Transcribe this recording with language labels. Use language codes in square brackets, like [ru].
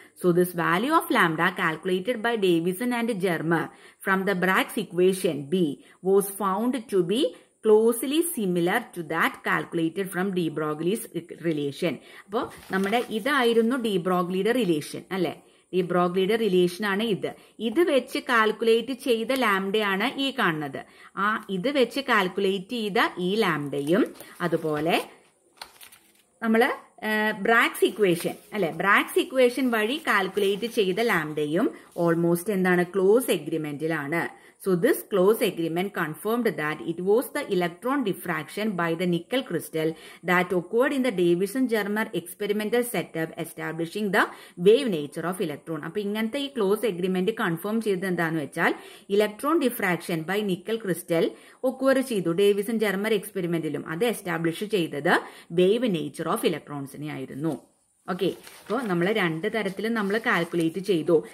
[en] So this value of lambda calculated by Davison and Germer from the Bragg's equation B was found to be closely similar to that calculated from de Broglie's relation. [ml] അപ്പോൾ നമ്മുടെ ഇതായിരുന്നു D ബ്രോഗ്ലിയുടെ relation അല്ലെ. D ബ്രോഗ്ലിയുടെ relation ആണ് ഇത് വെച്ച് calculate ചെയ്ത ലാംഡയാണ് ഈ കാണുന്നത്. ഇത് വെച്ച് കാൽക്കുലേറ്റ് ചെയ്ത ഈ ലാംഡയും അതുപോലെ നമ്മള് ബ്രാഗ്സ് ഇക്വേഷൻ അല്ലെ, ബ്രാഗ്സ് ഇക്വേഷൻ വഴി കാൽക്കുലേറ്റ് ചെയ്ത ലാംഡയും ഓൾമോസ്റ്റ് എന്താണ്, close എഗ്രിമെന്റിലാണ്. [en] So this close agreement confirmed that it was the electron diffraction by the nickel crystal that occurred in the Davison-Germer experimental setup, establishing the wave nature of electron. [ml] അപ്പോൾ ഇങ്ങനത്തെ ഈ close agreement confirm ചെയ്തത് എന്താണെന്ന് വെച്ചാൽ [en] electron diffraction by nickel crystal [ml] occur ചെയ്തു Davisson Germer എക്സ്പെരിമെന്റിലും. അത് establish ചെയ്തത് [en] wave nature of ഇലക്ട്രോൺസിനെ [ml] ആയിരുന്നു. ഓക്കെ, അപ്പോൾ നമ്മൾ രണ്ട് തരത്തിലും നമ്മൾ കാൽക്കുലേറ്റ് ചെയ്തു.